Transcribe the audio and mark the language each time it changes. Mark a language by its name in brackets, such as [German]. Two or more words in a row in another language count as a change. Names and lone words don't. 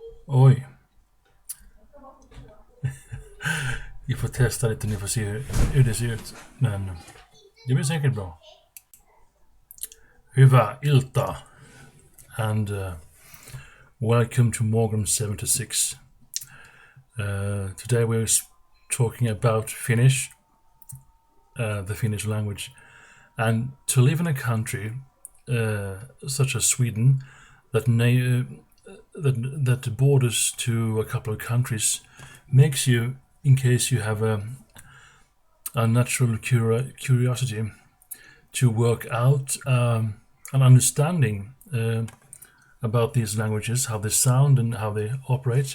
[Swedish] Oj, vi får testa lite, ni får se hur det ser ut. Men det blir säkert bra. [Finnish] Hyvää iltaa [English] and welcome to Morgan 76. Today we're talking about Finnish, the Finnish language. And to live in a country such as Sweden that borders to a couple of countries makes you, in case you have a natural curiosity, to work out an understanding about these languages, how they sound and how they operate.